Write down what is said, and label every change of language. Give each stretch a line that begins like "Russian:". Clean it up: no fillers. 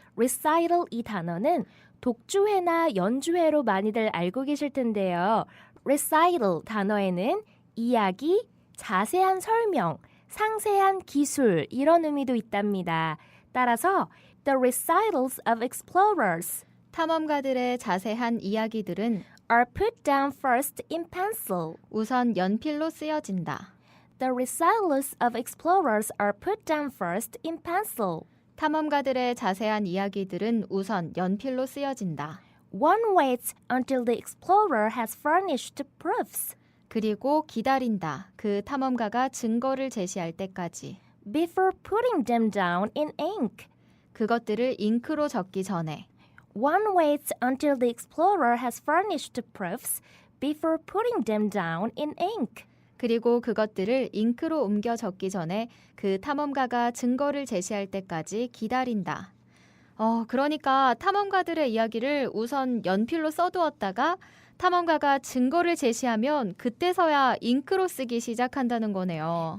Korean: recital 이 단어는 독주회나 연주회로 많이들 알고 계실 텐데요. recital 단어에는 이야기, 자세한 설명, 상세한 기술 이런 의미도 있답니다. 따라서
English: the recitals of explorers
Korean: 탐험가들의 자세한 이야기들은
English: are put down first in pencil.
Korean: 우선 연필로 쓰여진다.
English: The recitals of explorers are put down first in pencil.
Korean: 탐험가들의 자세한 이야기들은 우선 연필로 쓰여진다.
English: One waits until the explorer has furnished proofs
Korean: 그리고 기다린다. 그 탐험가가 증거를 제시할 때까지.
English: before putting them down in ink.
Korean: 그것들을 잉크로 적기 전에.
English: One waits until the explorer has furnished proofs before putting them down in ink.
Korean: 그리고 그것들을 잉크로 옮겨 적기 전에 그 탐험가가 증거를 제시할 때까지 기다린다. 그러니까 탐험가들의 이야기를 우선 연필로 써두었다가 탐험가가 증거를 제시하면 그때서야 잉크로 쓰기 시작한다는 거네요.